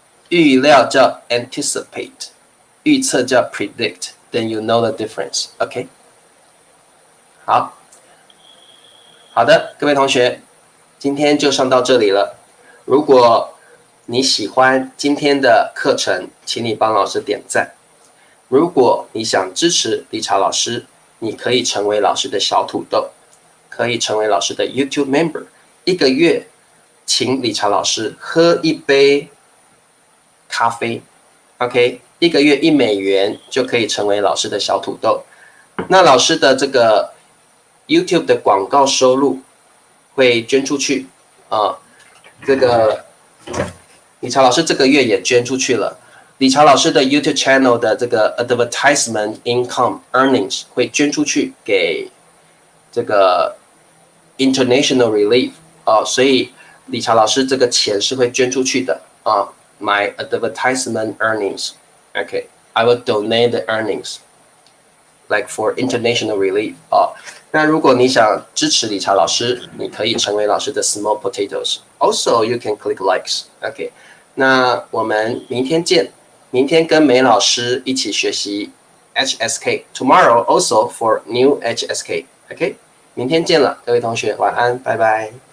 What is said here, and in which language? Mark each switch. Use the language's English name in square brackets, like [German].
[Chinese] 预料叫 [English] anticipate， [Chinese] 预测叫 [English] predict。Then you know the difference, OK？ [Chinese] 好的，各位同学，今天就上到这里了。如果你喜欢今天的课程，请你帮老师点赞。如果你想支持理查老师，你可以成为老师的小土豆，可以成为老师的 YouTube member。一个月，请理查老师喝一杯咖啡 ，OK？一个月$1就可以成为老师的小土豆。那老师的这个 YouTube 的广告收入会捐出去这个理查老师这个月也捐出去了。理查老师的 YouTube channel 的这个 [English] advertisement income earnings [Chinese] 会捐出去给这个 international relief 所以理查老师这个钱是会捐出去的 [English] my advertisement earnings. Okay, I will donate the earnings like for international relief [Chinese] 那如果你想支持理查老师，你可以成为老师的 [English] small potatoes. Also, you can click likes. [Chinese] Okay, 那我们明天见。明天跟梅老师一起学习 HSK. [English] Tomorrow also for new HSK. Okay, [Chinese] 明天见了，各位同学，晚安，拜拜。